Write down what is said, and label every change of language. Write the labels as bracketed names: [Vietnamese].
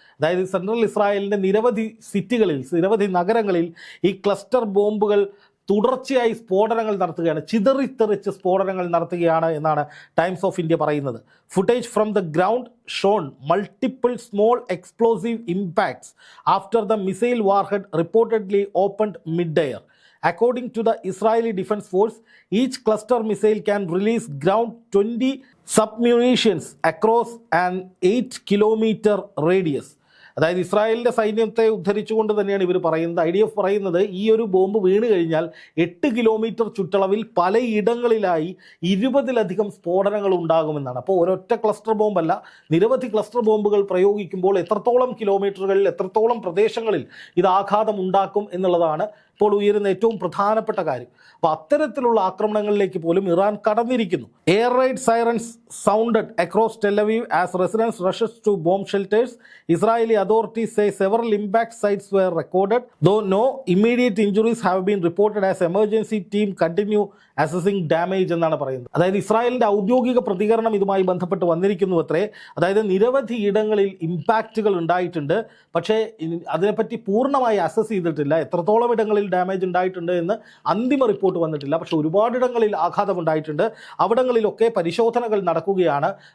[Malayalam] അതായത് സെൻട്രൽ ഇസ്രായേലിൻ്റെ നിരവധി സിറ്റികളിൽ, നിരവധി നഗരങ്ങളിൽ ഈ ക്ലസ്റ്റർ ബോംബുകൾ തുടർച്ചയായി സ്ഫോടനങ്ങൾ നടത്തുകയാണ്, ചിതറിത്തെറിച്ച് സ്ഫോടനങ്ങൾ നടത്തുകയാണ് എന്നാണ് ടൈംസ് ഓഫ് ഇന്ത്യ പറയുന്നത്. [English] Footage from the ground shown multiple small explosive impacts after the missile warhead reportedly opened mid air. According to the Israeli Defense Force, each cluster missile can release ground 20 submunitions across an 8-kilometer radius. [Malayalam] അതായത് ഇസ്രായേലിൻ്റെ സൈന്യത്തെ ഉദ്ധരിച്ചുകൊണ്ട് തന്നെയാണ് ഇവർ പറയുന്നത്. IDF പറയുന്നത് ഈ ഒരു ബോംബ് വീണ് കഴിഞ്ഞാൽ 8 കിലോമീറ്റർ ചുറ്റളവിൽ പലയിടങ്ങളിലായി 20-ലധികം സ്ഫോടനങ്ങൾ ഉണ്ടാകുമെന്നാണ്. അപ്പോൾ ഒരൊറ്റ ക്ലസ്റ്റർ ബോംബല്ല, നിരവധി ക്ലസ്റ്റർ ബോംബുകൾ പ്രയോഗിക്കുമ്പോൾ എത്രത്തോളം കിലോമീറ്ററുകളിൽ, എത്രത്തോളം പ്രദേശങ്ങളിൽ ഇത് ആഘാതം ഉണ്ടാക്കും എന്നുള്ളതാണ് ഇപ്പോൾ ഉയരുന്ന ഏറ്റവും പ്രധാനപ്പെട്ട കാര്യം. അപ്പോൾ അത്തരത്തിലുള്ള ആക്രമണങ്ങളിലേക്ക് പോലും Iran കടന്നിരിക്കുന്നു. [English] Air raid sirens sounded across Tel Aviv as residents rushes to bomb shelters. Israeli authorities say several impact sites were recorded, though no immediate injuries have been reported as emergency team continue assessing damage [Malayalam] എന്നാണ് പറയുന്നത്. അതായത് ഇസ്രായേലിൻ്റെ ഔദ്യോഗിക പ്രതികരണം ഇതുമായി ബന്ധപ്പെട്ട് വന്നിരിക്കുന്നു അത്രേ. അതായത് നിരവധി ഇടങ്ങളിൽ ഇമ്പാക്റ്റുകൾ ഉണ്ടായിട്ടുണ്ട്, പക്ഷേ അതിനെപ്പറ്റി പൂർണ്ണമായി അസസ് ചെയ്തിട്ടില്ല. എത്രത്തോളം ഇടങ്ങളിൽ ഡാമേജ് ഉണ്ടായിട്ടുണ്ട് എന്ന് അന്തിമ റിപ്പോർട്ട് വന്നിട്ടില്ല. പക്ഷേ ഒരുപാടിടങ്ങളിൽ ആഘാതം ഉണ്ടായിട്ടുണ്ട്. അവിടങ്ങളിലൊക്കെ പരിശോധനകൾ നടക്കുകയാണ്.